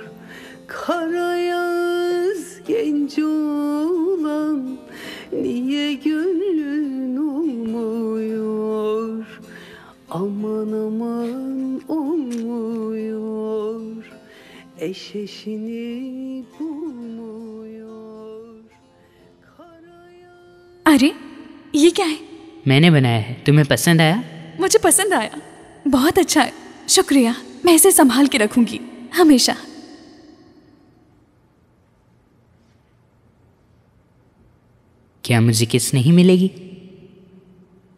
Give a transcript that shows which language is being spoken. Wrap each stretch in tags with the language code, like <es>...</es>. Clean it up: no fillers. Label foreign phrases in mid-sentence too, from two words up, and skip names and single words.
<tr>Kara yağız genç olan niye gönlün olmuyor? Aman aman olmuyor. Eşeşini bulmuyor.</tr> <hi>अरे ये क्या है? मैंने बनाया है, तुम्हें पसंद आया? मुझे पसंद आया, बहुत अच्छा है। शुक्रिया, मैं इसे संभाल के रखूंगी हमेशा। क्या मुझे किस नहीं मिलेगी?</hi>